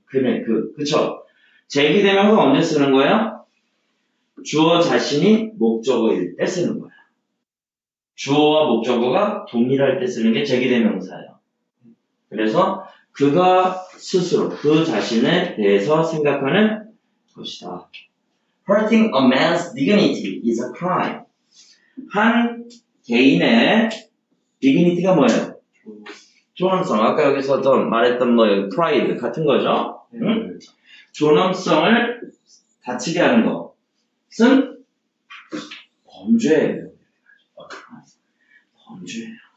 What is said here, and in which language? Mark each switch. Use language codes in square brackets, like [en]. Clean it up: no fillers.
[ko] 그네, 그쵸? 제기대명사 언제 쓰는 거예요? 주어 자신이 목적어일 때 쓰는 거야. 주어와 목적어가 동일할 때 쓰는 게 제기대명사예요. 그래서 그가 스스로 그 자신에 대해서 생각하는 것이다. [en] Hurting a man's dignity is a crime. [ko] 한 개인의 dignity가 뭐예요? 존엄성. 아까 여기서 말했던 pride 같은 거죠? 응? 존엄성을 다치게 하는 것은 범죄예요. 범죄예요.